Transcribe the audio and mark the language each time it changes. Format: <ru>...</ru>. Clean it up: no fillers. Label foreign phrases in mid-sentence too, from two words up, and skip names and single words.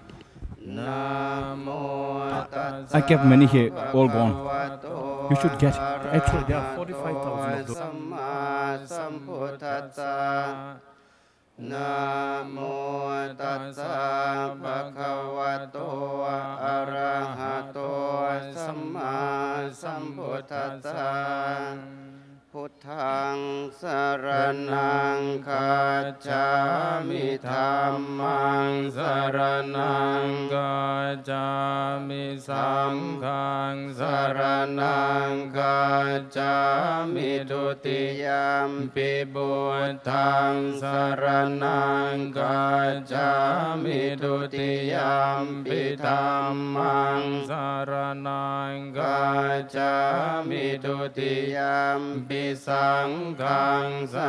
<pi>namo tassa</pi> <en>I kept many here, all gone. You should get. Actually, there are 45,000 of those.</en> <pi>Samma sambuddhassa namo tassa bhagavato arahato samma sambuddhassaพุทธัง saraṇaṃ คัจฉามิธัมมัง saraṇaṃ คัจฉามิสังฆัง saraṇaṃ คัจฉามิทุติยัมปิพุทธัง saraṇaṃ คัจฉามิทุติยัมปิธัมมัง saraṇaṃ คัจฉามิทุติยัมปิสังฆัง</pi>